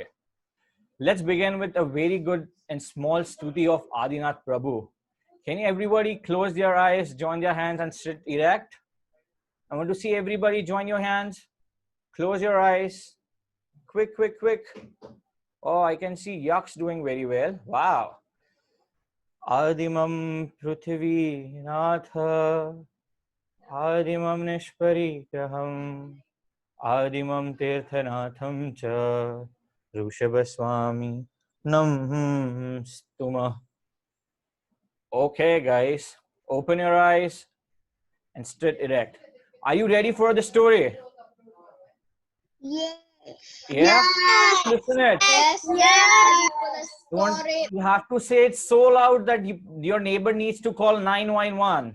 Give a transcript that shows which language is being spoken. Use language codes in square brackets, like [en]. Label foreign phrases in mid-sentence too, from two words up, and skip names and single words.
[en] Let's begin with a very good and small stuti of Adinath Prabhu. Can everybody close their eyes, join their hands and sit erect? I want to see everybody join your hands. Close your eyes. Quick, quick, quick. Oh, I can see Yak's doing very well. Wow. [sa] आदिमं पृथ्वी नाथ आदिमं निष्परिग्रहं आदिमं तीर्थनाथं च ऋषभस्वामि नं स्तुमः. [en] Okay, guys, open your eyes and sit erect. Are you ready for the story? Yes. Yeah? Listen it. Yes. Yes. You have to say it so loud that your neighbor needs to call 911.